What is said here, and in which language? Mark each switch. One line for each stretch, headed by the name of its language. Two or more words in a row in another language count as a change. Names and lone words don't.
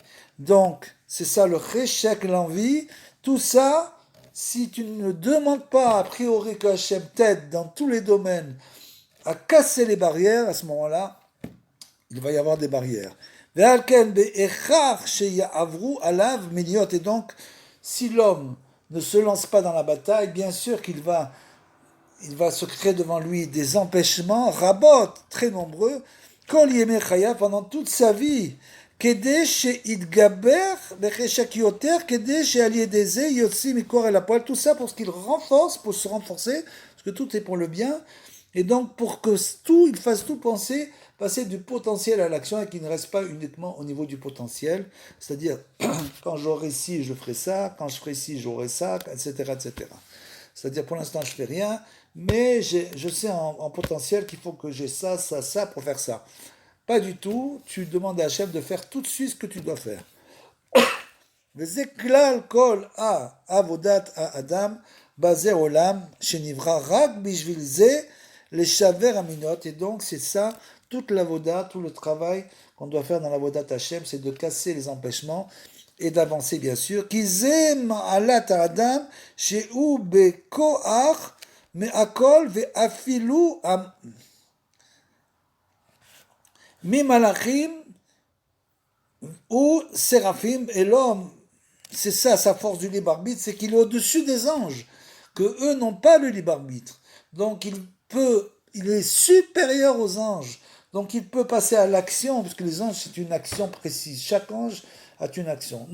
French: Donc, c'est ça le réchec, l'envie, tout ça, si tu ne demandes pas a priori que Hachem t'aide dans tous les domaines à casser les barrières, à ce moment-là, il va y avoir des barrières. Et donc, si l'homme ne se lance pas dans la bataille, bien sûr qu'il va se créer devant lui des empêchements, rabot, très nombreux,
Hebrew: כל ימי חייו,
French: pendant toute sa vie,
Hebrew: כדי שיתגבר בחשק יותר, כדי שעל ידי זה יוציא מכוח אל הפועל,
French: tout ça pour qu'il renforce, pour se renforcer, parce que tout est pour le bien, et donc pour que il fasse tout passer du potentiel à l'action et qu'il ne reste pas uniquement au niveau du potentiel, c'est-à-dire quand j'aurai ci, je ferai ça, quand je ferai ci, j'aurai ça, etc., etc. C'est-à-dire pour l'instant je fais rien, mais je sais en potentiel qu'il faut que j'ai ça, ça, ça pour faire ça. Pas du tout, tu demandes à Hachem de faire tout de suite ce que tu dois faire.
Hebrew: וזה כלל כל עבודת האדם בזה עולם שנברא רק בשביל זה לשבר המינות.
French: Et donc c'est ça, toute l'avoda, tout le travail qu'on doit faire dans l'
Hebrew: עבודת השם,
French: c'est de casser les empêchements et d'avancer bien sûr.
Hebrew: כי זה מעלת האדם שהוא בכוח מהכל ואפילו ממלאכים
French: ou Séraphim, et l'homme, c'est ça sa force du libre arbitre, c'est qu'il est au-dessus des anges, que eux n'ont pas le libre arbitre. Donc il est supérieur aux anges, donc il peut passer à l'action, parce que les anges c'est une action précise, chaque ange a une action.